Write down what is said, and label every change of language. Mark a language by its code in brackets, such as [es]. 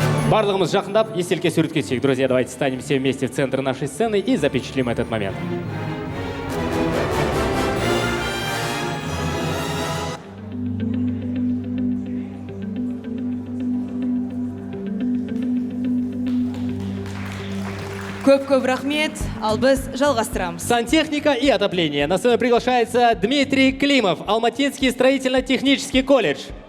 [kk] Барлығымыз жақындап, естелікке суретке түсейік. [ru] Друзья, давайте станем все вместе в центр нашей сцены и запечатлим этот момент. [kk] Көп-көп рахмет, ал біз жалғастырамыз. [ru] Сантехника и отопление. На сцену приглашается Дмитрий Климов, Алматинский строительно-технический колледж.